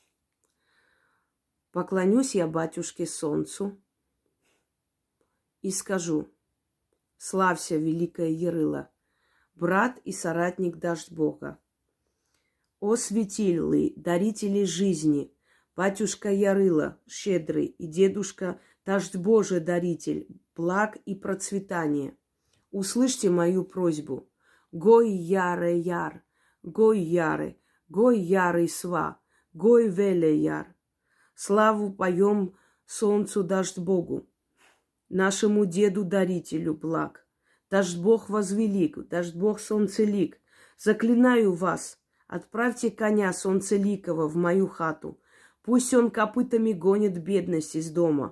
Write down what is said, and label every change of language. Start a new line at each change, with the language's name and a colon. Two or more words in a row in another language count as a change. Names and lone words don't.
Russian: Поклонюсь я батюшке Солнцу и скажу: славься, великая Ярыла, брат и соратник Дождь Бога. О светилы, дарители жизни, батюшка Ярыла, щедрый, и дедушка Дождь Божий, даритель благ и процветания. Услышьте мою просьбу. Гой яре яр, гой ярый сва, гой веле яр. Славу поем солнцу Дождь Богу, нашему деду-дарителю благ. Дождь Бог возвелик, Дождь Бог солнцелик. Заклинаю вас, отправьте коня солнцеликого в мою хату. Пусть он копытами гонит бедность из дома.